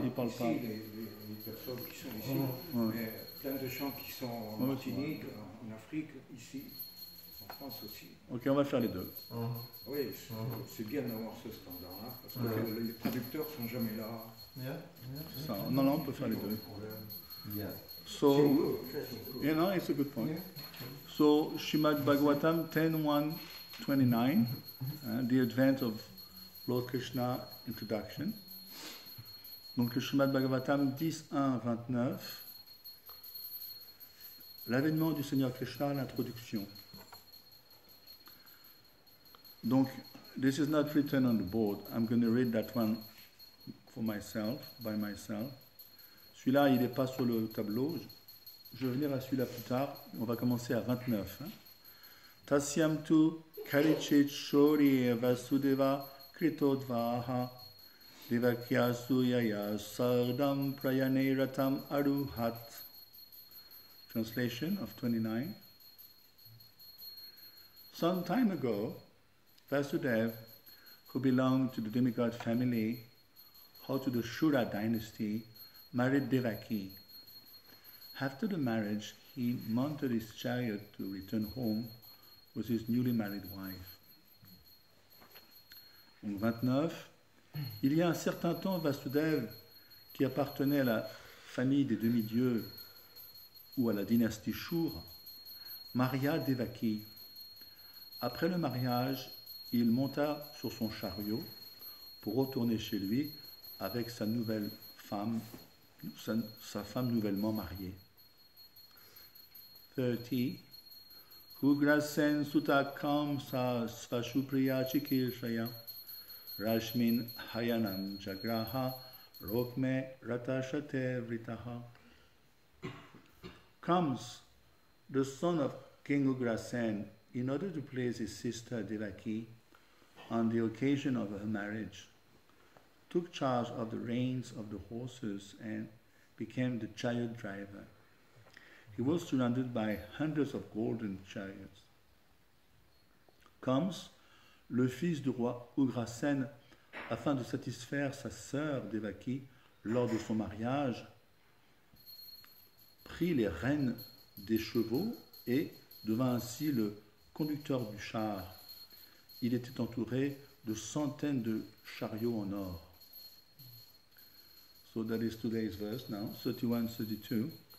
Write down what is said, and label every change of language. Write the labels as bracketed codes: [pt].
[fr] Les personnes qui sont ici, Ouais. mais plein de gens qui sont en Ouais, Martinique, en Afrique, ici, en France aussi. Ok, on va faire les deux. Oui, c'est bien d'avoir ce standard-là, parce que les traducteurs sont jamais là. Ça, non, on peut faire les deux. [en] Yeah. So, you know, it's a good point. So, Srimad Bhagavatam 10.1.29, the advent of Lord Krishna introduction. [fr] Donc, le Srimad Bhagavatam 10.1.29, l'avènement du Seigneur Krishna, l'introduction. [en] Donc, this is not written on the board. I'm going to read that one for myself, by myself. [fr] Celui-là, il n'est pas sur le tableau. Je vais venir à celui-là plus tard. On va commencer à 29. [sa] Tasyam tu karichit shori vasudeva kritodvaha devakyasu yaya sardam prayane ratam aruhat. [en] Translation of 29. Some time ago, Vasudeva, who belonged to the demigod family, or to the Shura dynasty, married Devaki. After the marriage, he mounted his chariot to return home with his newly married wife. [fr] Donc 29. Il y a un certain temps, Vasudeva, qui appartenait à la famille des demi-dieux ou à la dynastie Shura, maria Devaki. Après le mariage, il monta sur son chariot pour retourner chez lui avec sa nouvelle femme, sa femme nouvellement mariée. [sa] 30. Hugrasen sutakam sa svashupriya chikirshaya rashmin hayanam jagraha rokme ratashate vritaha. [en] Comes the son of King Ugrasen in order to please his sister Devaki, on the occasion of her marriage, took charge of the reins of the horses and became the chariot driver. He was surrounded by hundreds of golden chariots. [fr] Comes le fils du roi Ugrasen, afin de satisfaire sa sœur Devaki lors de son mariage, prit les rênes des chevaux et devint ainsi le conducteur du char. Il était entouré de centaines de chariots en or. [en] So that is today's verse now, 31-32.